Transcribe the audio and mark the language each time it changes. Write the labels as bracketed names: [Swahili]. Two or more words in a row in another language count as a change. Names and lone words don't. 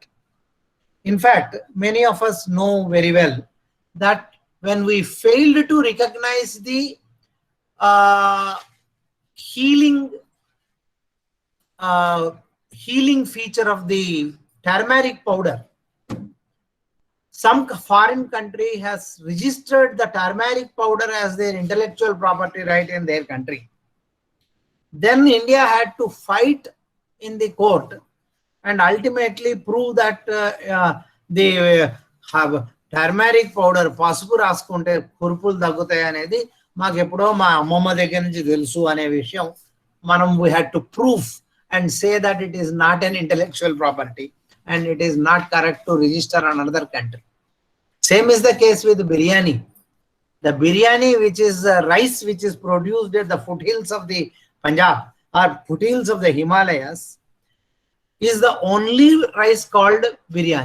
[English] In fact, many of us know very well that when we failed to recognize the healing feature of the turmeric powder, some foreign country has registered the turmeric powder as their intellectual property right in their country. Then India had to fight in the court and ultimately prove that they have turmeric powder, [Telugu] పసుపు రాసుకుంటే కురుపులు తగ్గుతాయి అనేది మాకు ఎప్పుడో మా అమ్మమ్మ దగ్గర నుంచి తెలుసు అనే విషయం మనం [English] we had to prove and say that it is not an intellectual property and it is not correct to register another country. Same is the case with biryani. The biryani, which is rice which is produced at the foothills of the Punjab or foothills of the Himalayas, is the only rice called biryani.